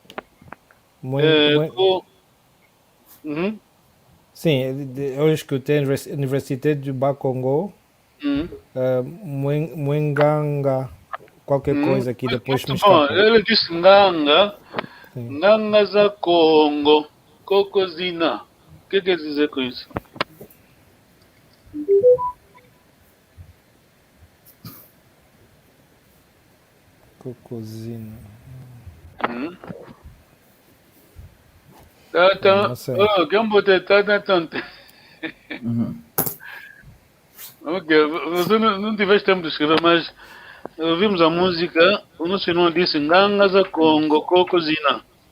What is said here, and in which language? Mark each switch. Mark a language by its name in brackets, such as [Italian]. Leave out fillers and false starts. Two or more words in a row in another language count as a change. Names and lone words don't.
[Portuguese] Uhum. sim, eu escutei a Universidade de Bakongo, Mwenganga, qualquer coisa aqui, depois me Muito bom. escapou. Ele disse Nganga. Sim. [Kongo] Nganga za Congo. Cocozina. [Portuguese] O que quer dizer com isso? Cocozina. Não sei. quem botar tá tanto. Ok, você não tiveste tempo de escrever, mas ouvimos a música, o nosso irmão disse [Kongo] Nganga za Congo, Cocozina.